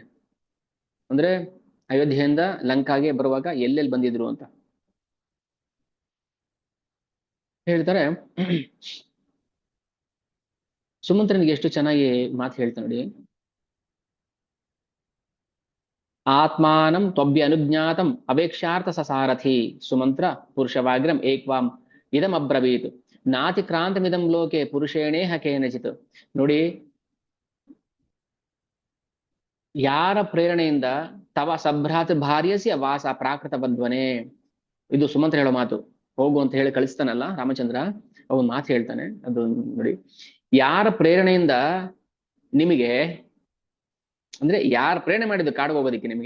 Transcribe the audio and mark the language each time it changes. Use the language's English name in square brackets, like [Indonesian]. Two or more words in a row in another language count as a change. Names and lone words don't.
[Kannada] ಅಂದ್ರೆ ಅಯೋಧ್ಯೆಯಿಂದ ಲಂಕಾಗೆ ಬರುವಾಗ ಎಲ್ಲೆಲ್ಲಿ ಬಂದಿದ್ರು ಅಂತ ಹೇಳ್ತಾರೆ. ಸುಮಂತ್ರನಿಗೆ ಎಷ್ಟು ಚೆನ್ನಾಗಿ ಮಾತು ಹೇಳ್ತಾ ನೋಡಿ. [Sanskrit] ಆತ್ಮಾನಂ ತ್ವಭ್ಯ ಅನುಜ್ಞಾತಂ ಅವೇಕ್ಷಾರ್ಥ ಸಸಾರಥಿ ಸುಮಂತ್ರ ಪುರುಷವಾಗ್ರಂ ಏಕ್ವಾಂ ಇದಂ ಅಬ್ರವೀತ್ ನಾತಿ ಕ್ರಾಂತಮಿದಂ ಲೋಕೆ ಪುರುಷೇಣೇಹ ಕೇನಚಿತ್. [Kannada] ನೋಡಿ, ಯಾರ ಪ್ರೇರಣೆಯಿಂದ [Sanskrit] ತವ ಸಭ್ರಾತ್ ಭಾರ್ಯಸಿ ವಾಸ ಪ್ರಾಕೃತ ಬದ್ವನೆ. [Kannada] ಇದು ಸುಮಂತ್ರ ಹೇಳೋ ಮಾತು. ಹೋಗು ಅಂತ ಹೇಳಿ ಕಳಿಸ್ತಾನಲ್ಲ ರಾಮಚಂದ್ರ, ಅವನ್ ಮಾತು ಹೇಳ್ತಾನೆ. ಅದು ನೋಡಿ, ಯಾರ ಪ್ರೇರಣೆಯಿಂದ ನಿಮಗೆ, ಅಂದ್ರೆ ಯಾರ ಪ್ರೇರಣೆ ಮಾಡಿದ್ದು ಕಾಡಿಗೆ ಹೋಗೋದಿಕ್ಕೆ ನಿಮಗೆ?